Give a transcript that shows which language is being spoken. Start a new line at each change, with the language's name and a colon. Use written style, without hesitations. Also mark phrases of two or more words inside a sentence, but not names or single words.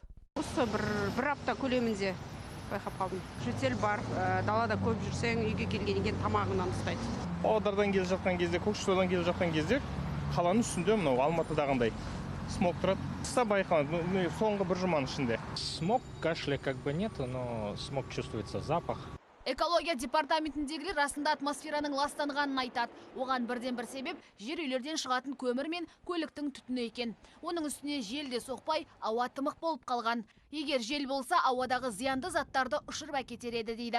Kazakh: Осы бір апта көлемінде байқап қалдым. Жөтел бар, далада көп жүрсең, үйге келгеннен кейін тамағынан ұстайды. Павлодардан келіп жатқан кезде, Көкшетаудан келіп жатқан кезде қаланың үстінде мынау Алматыдағындай смог тұрады. Қыста байқалады, соңғы бір жұманың ішінде.
Russian: Смог, кашля как бы нет, но смог чувствуется, запах.
Kazakh: Экология департаментіндегілер расында атмосфераның ластанғанын айтады. Оған бірден бір себеп жер үйлерден шығатын көмір мен көліктің түтіні екен. Оның үстіне жел де соқпай, ауа тымық болып қалған. Егер жел болса, ауадағы зиянды заттарды ұшырып әкетер еді дейді.